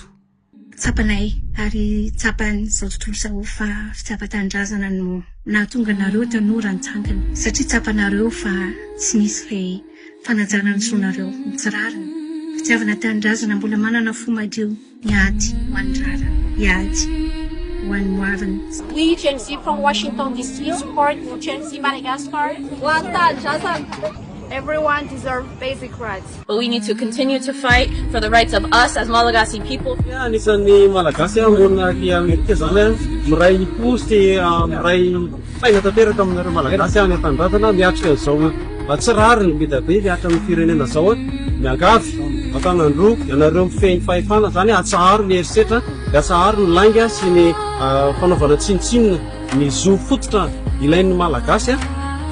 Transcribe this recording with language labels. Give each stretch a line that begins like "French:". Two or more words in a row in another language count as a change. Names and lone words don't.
Malagasy: Tsapanay ary tsapany zao tontolo zao fa fitsapan-tanindrazana no nahatonga nareo tanora nitsangana satria tsapanareo fa tsy misy le fanajana ny zonareo mitsirarana. Fitiavana tanindrazana mbola manana fo madio miady mandrara iady.
English: We Gen Z from Washington DC support Gen Z Madagascar. Everyone deserves basic rights. But we need to continue to fight for the rights of us as Malagasy people.
Malagasy: Anisan'ny Malagasy amorona Amerika zany miray posty miray faina tanteraka amin'ireo Malagasy any an-tanindrazana miatrika izao tsirariny beda be miatra amin'ny firenena zao miangavy atanandro ianareo mifehy fahefana zany atsaharo ny herisetra atsaharo ny langa sy ny fanaovana tsinitsinina ny zo fototra ilain'ny Malagasy